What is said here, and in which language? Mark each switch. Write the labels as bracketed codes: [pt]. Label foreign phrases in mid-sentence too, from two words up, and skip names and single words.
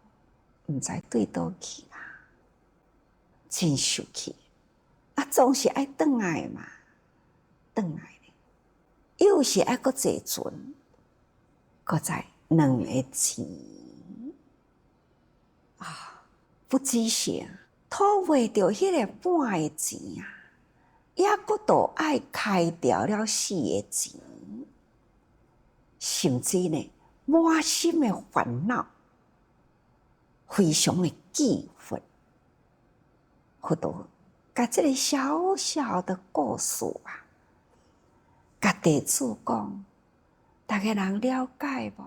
[nan] 毋知对倒去啦，真受气总是爱转来嘛。转来呢，又是爱搁坐船，搁再2个钱啊！不只是讨袂着迄个半个钱啊，也搁都爱开掉了4个钱，甚至呢，满心的烦恼，非常的气愤。佛陀甲这个小小的故事啊，甲弟子讲，大家人了解无？